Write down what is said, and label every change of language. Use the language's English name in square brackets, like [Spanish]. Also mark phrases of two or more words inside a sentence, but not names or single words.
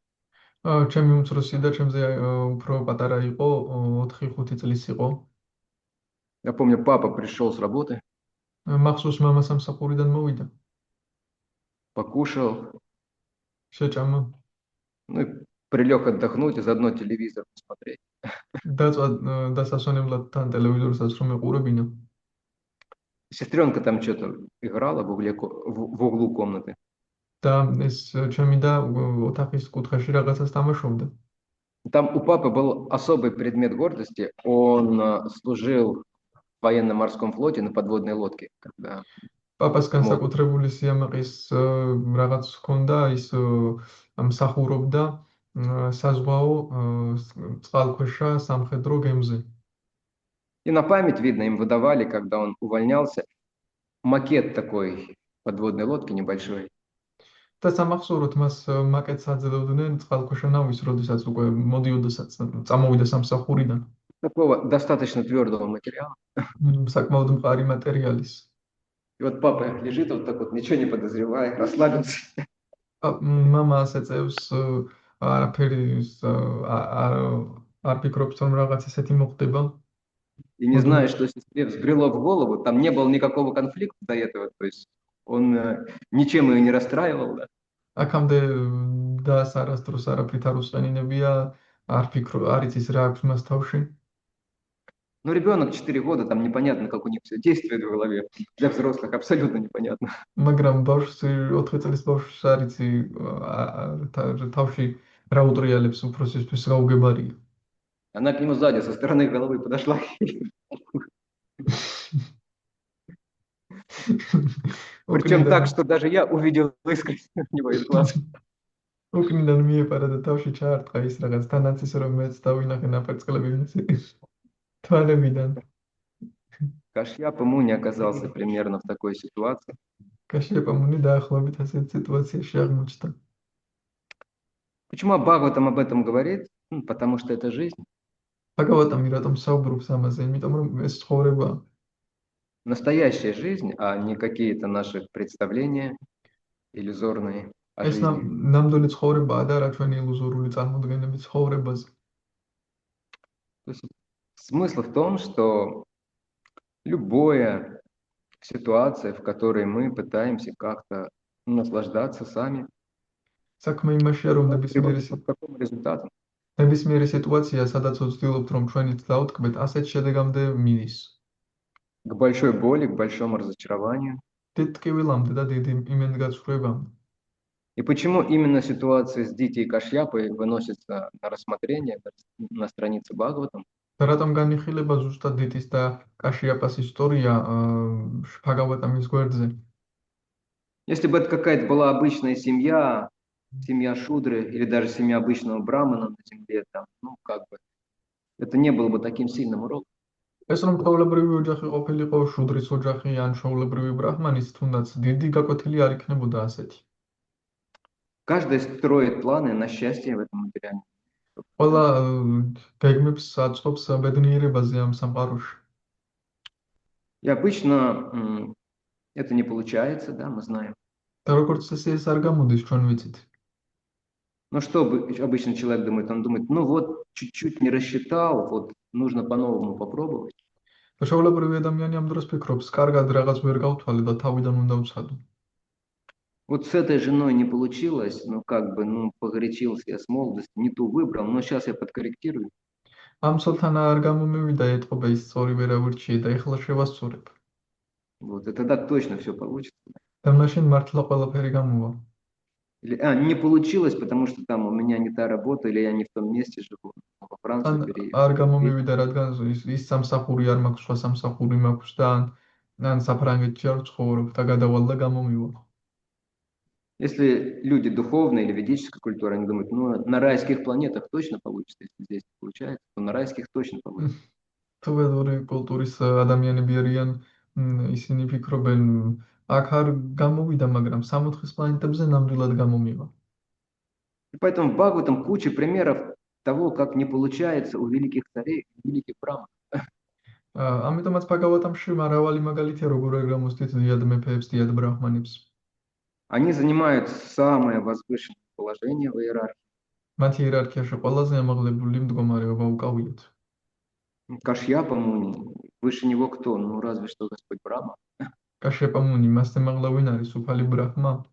[Georgian] ჩემი უმცროსი და ჩემზე უფრო პატარა იყო, 4-5 წლის იყო. [Russian] Я помню, папа пришел с работы, [Georgian] მახსოვს, მამა სამსახურიდან მოვიდა. [Russian] покушал, [Georgian] შეჭამა. [Russian] ну, и прилег отдохнуть и заодно телевизор посмотреть. [Georgian] დაწვა დასასვენებლად თან ტელევიზორსაც რომ ეყურებინა. [Russian] Сестренка там что-то играла в углу комнаты. [Georgian] და ეს ჩემი და ოთახის კუთხეში რაღაცას თამაშობდა. [Russian] Там у папы был особый предмет гордости. Он служил в военно-морском флоте на подводной лодке. Когда [Georgian] პაპას განსაკუთრებული სიამაყის რაღაც ჰქონდა, ის მსახურობდა საზღვაო წყალქვეშა სამხედრო გემზე. [Russian] И на память, видно, им выдавали, когда он увольнялся, макет такой подводной лодки небольшой. [Georgian] და სამახსოვროდ მას მაკეტს აძლევდნენ წყალქვეშა ნავის, როდესაც უკვე მოდიოდასაც წამოვიდა სამსახურიდან. [Russian] Такого достаточно твердого материала. [Georgian] საკმაოდ მყარი მატერიალის. [Russian] И вот папа лежит вот так вот, ничего не подозревая, расслабился. [Georgian] მამა ასე წევს არაფერი არ ფიქრობს რომ რაღაც ესეთი მოხდება. [Russian] И не зная, что сестре взбрело в голову, там не было никакого конфликта до этого, то есть он ничем ее не расстраивал, да. [Georgian] აქამდე და არასდროს არაფრით არ უსყენინებია, არ იცის რა აქვს მას თავში. [Russian] Но ребенок 4 года, там непонятно, как у них все действует в голове. Для взрослых абсолютно непонятно. [Georgian] მაგრამ ბავშვს 4 წლის ბავშვს არ იცი თავში რა უტრიალებს უფროსისთვის რა უგებარია. [Russian] Она к нему сзади, со стороны головы подошла. Причем так, что даже я увидел искренность у него из глаз. [Georgian] უკნიდან მიეპარა და თავში ჩაარტყა ის რაღაც თანაც ისე რომ მეც დავინახე ნაფერწყლები მის თვალებიდან. [Russian] Кашьяп ему не оказался примерно в такой ситуации. [Georgian] კაშიაპამუნი დაახლოებით ასეთ სიტუაციაში აღმოჩნდა. [Russian] Почему Бхагаватам об этом говорит? Потому что это жизнь. [Georgian] ბაგავატამი რატომ საუბრობს ამაზე? იმიტომ რომ ეს ცხოვრებაა. [Russian] Настоящая жизнь, а не какие-то наши представления иллюзорные о [Georgian] ეს [Russian] жизни. [Georgian] ნამდვილი ცხოვრებაა და რა ჩვენი ილუზორული წარმოდგენები ცხოვრებაზე. [Russian] То есть смысл в том, что любая ситуация, в которой мы пытаемся как-то наслаждаться сами, [Georgian] საქმე იმაშია რომ [Russian] приводит к какому результату? [Georgian] ნებისმიერი სიტუაცია, სადაც ვცდილობთ რომ ჩვენით დავტკბეთ, ასეთ შედეგამდე მიდის. [Russian] К большой боли, к большому разочарованию. [Georgian] დიდ ტკივილამდე და დიდი იმედგაცრუებამდე. [Russian] И почему именно ситуация с Дити и Кашьяпой выносится на рассмотрение на странице Бхагаватам? [Georgian] და რატომ განიხილება ზუსტად დიტის და კაშიაპას история ბაგავატამის გვერდზე? [Russian] Если бы это какая-то была обычная семья, семья Шудры или даже семья обычного брамана на земле, там, ну, как бы, это не было бы таким сильным уроком. [Georgian] ეს რომ ჩვეულებრივი ოჯახი ყოფილიყო, შუდრის ოჯახი ან ჩვეულებრივი ბრაჰმანის, თუნდაც დიდი გაკვეთილი არ იქნებოდა ასეთი. [Russian] Каждый строит планы на счастье в этом материале. [Georgian] ყველა გეგმებს აწყობს ბედნიერებაზე ამ სამყაროში. [Russian] И обычно это не получается, да, мы знаем. [Georgian] და როგორც ეს არ გამოდის, ჩვენ ვიცით. [Russian] Но что обычно человек думает? Он думает, ну вот, чуть-чуть не рассчитал, вот, нужно по-новому попробовать. [Georgian] და ჩვეულებრივი ადამიანი ამ დროს ფიქრობს, კარგად რაღაც ვერ გავთვალე და თავიდან უნდა ვცადო. [Russian] Вот с этой женой не получилось, ну как бы, ну погорячился я с молодости, не ту выбрал, но сейчас я подкорректирую. [Georgian] ამ ცოლთან არ გამომივიდა, ეთყობა ის სწორი ვერ ავირჩიე და ეხლა შევასწორებ. [Russian] Вот, и тогда точно все получится. [Georgian] და მაშინ მართლა ყველაფერი გამოვა. [Russian] Или, не получилось, потому что там у меня не та работа, или я не в том месте живу, во Францию переехал. [Georgian] არ გამომივიდა, რადგან ის სამსახური არ მაქვს, სხვა სამსახური მაქვს და ან საფრანგეთში არ ვცხოვრობ და გადავალ და გამომივა. [Russian] Если люди духовные или ведической культуры, они думают, ну на райских планетах точно получится, если здесь не получается, то на райских точно получится. [Georgian] თუ ვედური კულტურის ადამიანები არიან, ისინი ფიქრობენ, აქ არ გამოვიდა, მაგრამ სამოთხის პლანეტებზე ნამდვილად გამომივა. [Russian] И поэтому в Бхагаватам куча примеров того, как не получается у великих царей, великих браманов. [Georgian] ამიტომაც ბაგავატამში მრავალი მაგალითია, როგორ არ გამოსდით დიად მეფეებს, დიად ბრაჰმანებს. [Russian] Они занимают самое возвышенное положение в иерархии. [Georgian] მათი იერარქიაში ყველაზე ამაღლებული მდგომარეობა უკავიათ. [Russian] Кашьяпа Муни, выше него кто? Ну разве что Господь Брахма. [Georgian] კაშიაპა მუნი, მასზე მაღლა ვინ არის? უფალი ბრაჰმა.